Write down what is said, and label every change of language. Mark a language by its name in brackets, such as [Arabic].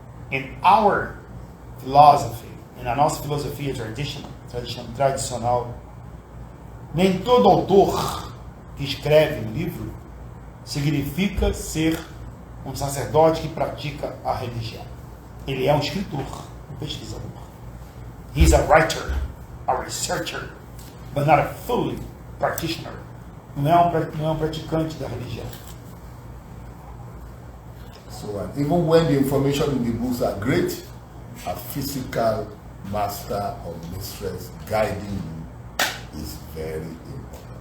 [English] In our philosophy, [Portuguese] na nossa filosofia tradicional, nem todo autor que escreve um livro significa ser um sacerdote que pratica a religião. Ele é um escritor, um pesquisador. [English] He's a writer, a researcher, but not a full practitioner. [Portuguese] Não é um praticante da religião. [English] So even when the information in the books are great, a physical master or mistress guiding you is very important.